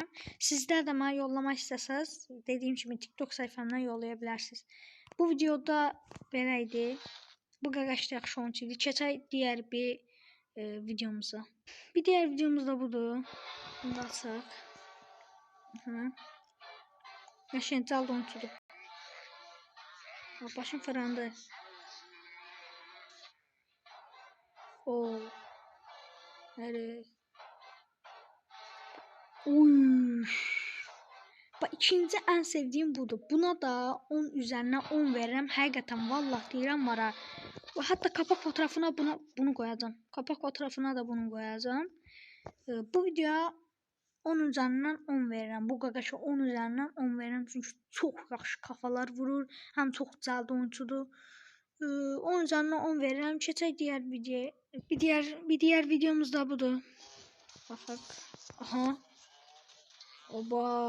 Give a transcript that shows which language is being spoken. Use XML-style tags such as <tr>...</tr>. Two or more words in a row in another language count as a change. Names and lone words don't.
<az>Sizlər də mənə yollamaq istəsəz, dediyim kimi TikTok sayfamdan yollaya bilərsiniz. Bu videoda belə idi. Bu Qaqaş da yaxşı oyuncu idi. Keçək digər bir videomuza.</az> <tr>Bir diğer videomuz da budur.</tr> <az>Bunu da açaq. Qəşəng cəldə oyuncudur. Başım fırlandı. Oo.</az> <tr>Nereye? Uy. Bak, ikinci en sevdiğim budur. Buna da 10 üzerinden 10 veririm.</tr> <az>Həqiqətən vallahi deyirəm var ha.</az> <tr>Hatta kapak fotoğrafına bunu koyacağım. Kapak fotoğrafına da bunu koyacağım.</tr> <az>Bu videoya 10 üzerinden 10 verirəm. Bu Qaqaşa 10 üzerinden 10 verirəm. Çünki çox yaxşı kafalar vurur. Həm çox cəldə oyuncudur. 10 üzerinden 10 verirəm. Keçək digər videoya.</az> <tr>Bir diğer videomuz da budur.</tr> <az>Baxaq. Aha. Oba.</az>